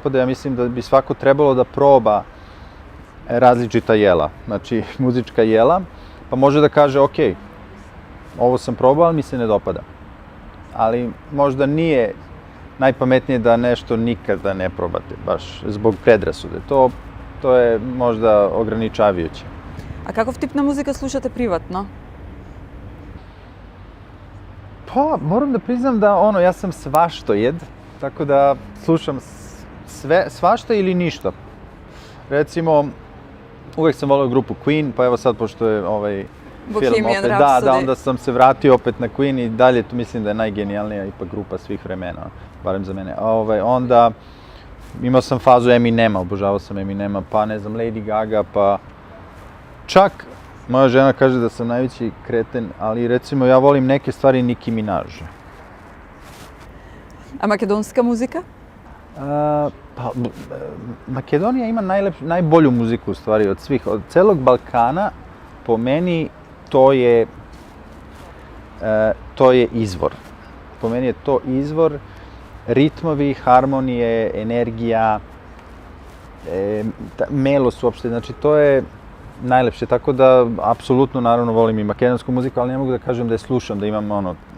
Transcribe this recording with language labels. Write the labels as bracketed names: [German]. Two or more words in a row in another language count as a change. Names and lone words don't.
[Serbian] Ja mislim da bi svako trebalo da proba različita jela, znači muzička jela, pa može da kaže, ok, ovo sam probao, ali mi se ne dopada. Ali možda nije najpametnije da nešto nikada ne probate, baš zbog predrasude. To je možda ograničavajuće. [Macedonian] A каков тип на музика слушате приватно? [Serbian] Pa, moram da priznam da ja sam svaštojed, tako da slušam svašta ili ništa. Recimo, uvek sam volio grupu Queen, pa evo sad, pošto je film Bohemian opet, Rhapsody. onda sam se vratio opet na Queen i dalje, tu mislim da je najgenijalnija ipak grupa svih vremena, barem za mene. Onda imao sam fazu Eminema, obožavao sam Eminema, pa ne znam, Lady Gaga, pa čak moja žena kaže da sam najveći kreten, ali recimo ja volim neke stvari Nicki Minaj. [Macedonian] А македонска музика? [Serbian] Pa, Makedonija ima najbolju muziku u stvari od svih, od celog Balkana. Po meni to je izvor. Po meni je to izvor ritmovi, harmonije, energija, melos uopšte, znači to je najlepše, tako da apsolutno naravno volim i makedonsku muziku, ali ne mogu da kažem da je slušam, da imam